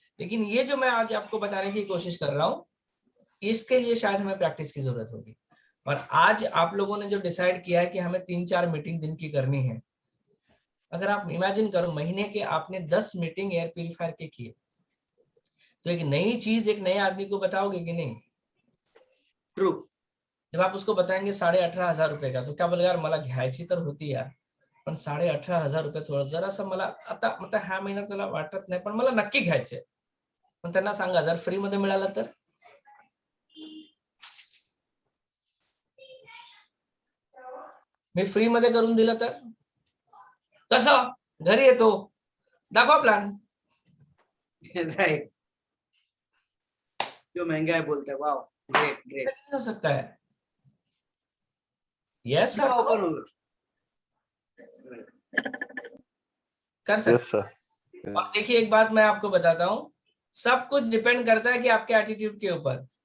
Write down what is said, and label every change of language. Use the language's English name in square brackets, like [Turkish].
[Hindi] लेकिन ये जो मैं आज आपको बताने की कोशिश कर रहा हूँ, इसके लिए शायद हमें प्रैक्टिस की जरूरत होगी। और आज आप लोगों ने जो डिसाइड किया है कि हमें 3-4 मीटिंग दिन की करनी है, अगर आप इमेजिन करो महीने के आपने 10 मीटिंग एयर प्यूरिफायर के किए, तो एक नई चीज एक नए आदमी को बताओगे कि नहीं? [English] True. [Hindi] जब आप उसको बताएंगे 18,500 रुपए का, तो क्या बोलेगा, [Marathi] यार मला घ्यायची तर होती यार, पण 18,500 रुपये थोडं जरासं मला आता मतलब ह्या महिन्यात मला वाटत नाही, पण मला नक्की घ्यायचंय. पण त्यांना सांगा जर फ्री मध्ये मिळालं तर. मी फ्री मध्ये करून दिलं तर कसं, घरी येतो, दाखवा प्लान. [English] Right. [Hindi] जो महंगा है बोलते हैं, [English] Wow great great. [Hindi] हो सकता है। [English] yes sir, [Hindi] कर सकते। [English] Yes sir. [Hindi] और देखिए एक बात मैं आपको बताता हूँ, सब कुछ डिपेंड करता है कि आपके एटीट्यूड के ऊपर।